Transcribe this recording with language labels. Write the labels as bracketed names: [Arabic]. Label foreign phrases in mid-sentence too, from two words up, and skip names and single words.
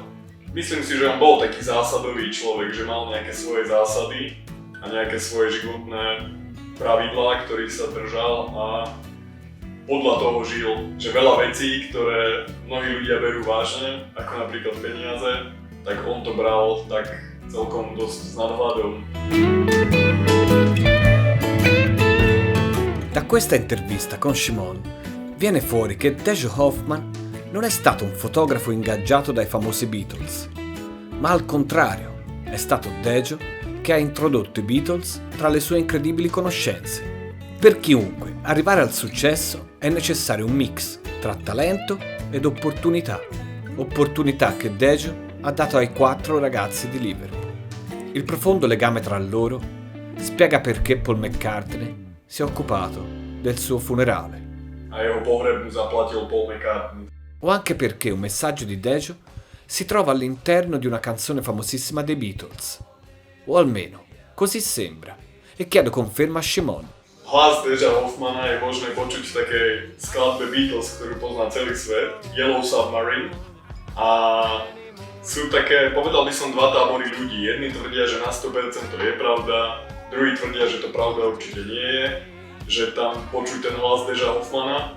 [Slovak] Myslím si, že on bol taký zásadový človek, že mal nejaké svoje zásady a nejaké svoje životné pravidlá, ktorých sa držal a podľa toho žil. Že veľa vecí, ktoré mnohí ľudia berú vážne, ako napríklad peniaze, tak on to bral tak celkom dosť s nadhľadom. [Italian] Da questa intervista con Shimon viene fuori che Dejo Hoffman non è stato un fotografo ingaggiato dai famosi Beatles, ma al contrario, è stato Dejo che ha introdotto i Beatles tra le sue incredibili conoscenze. Per chiunque arrivare al successo è necessario un mix tra talento ed opportunità, opportunità che Dejo ha dato ai 4 ragazzi di Liverpool. Il profondo legame tra loro spiega perché Paul McCartney si è occupato del suo funerale. [Slovak] A jeho pohreb mu zaplatil Paul McCartney. [Italian] O anche perché un messaggio di Dejo si trova all'interno di una canzone famosissima dei Beatles. O almeno, così sembra. E chiedo conferma a Shimon. [Slovak] Hlas Deja Hoffmana je možné počuť v takej skladbe Beatles, ktorú pozná celý svet, Yellow Submarine. A sú také, povedal by som, dva tábory ľudí. Jedni tvrdia, že na 100% to je pravda, druhí tvrdia, že to pravda určite nie je, že tam počuť ten hlas Deja Hoffmana.